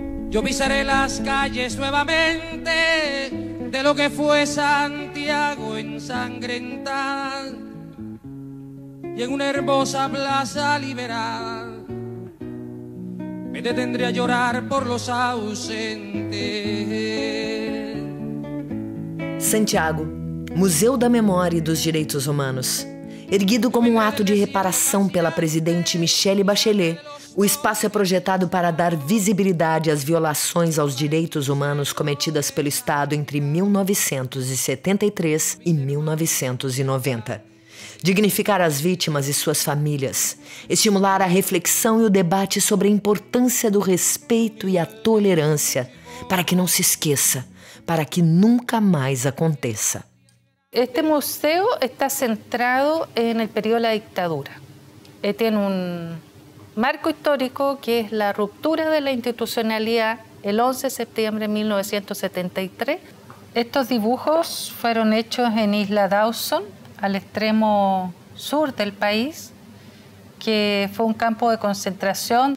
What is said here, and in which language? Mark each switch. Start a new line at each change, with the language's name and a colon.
Spanish: Yo pisaré las calles nuevamente de lo que fue Santiago ensangrentada, y en una hermosa plaza liberal me detendré a llorar por los ausentes.
Portuguese: Santiago, Museu da Memória e dos Direitos Humanos. Erguido como um ato de reparação pela presidente Michelle Bachelet, o espaço é projetado para dar visibilidade às violações aos direitos humanos cometidas pelo Estado entre 1973 e 1990. Dignificar as vítimas e suas famílias, estimular a reflexão e o debate sobre a importância do respeito e a tolerância, para que não se esqueça, para que nunca mais aconteça.
Spanish: Este museo está centrado en el periodo de la dictadura. Tiene un marco histórico que es la ruptura de la institucionalidad el 11 de septiembre de 1973. Estos dibujos fueron hechos en Isla Dawson, al extremo sur del país, que fue un campo de concentración.